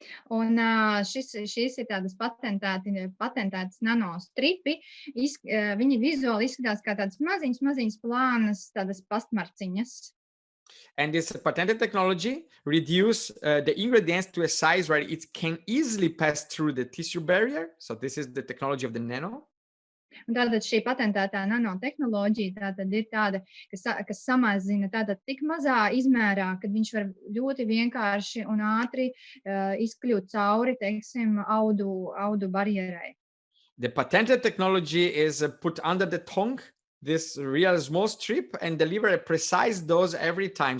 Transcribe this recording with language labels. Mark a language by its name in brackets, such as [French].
[Latvian] Un šīs ir tādas patentētas nanostripi. Viņi vizuāli izskatās kā tādas maziņas plānas, tādas pastmarciņas. [English] And this patented technology reduce the ingredients to a size where it can easily pass through the tissue barrier. So this is the technology of the nano. [Latvian] Un tātad šī patentētā nanotehnoloģija tātad ir tāda, kas samazina tātad tik mazā izmērā, kad viņš var ļoti vienkārši un ātri izkļūt cauri, teiksim, audu barjerai. [English] The patented technology is put under the tongue, this real small strip, and deliver a precise dose every time.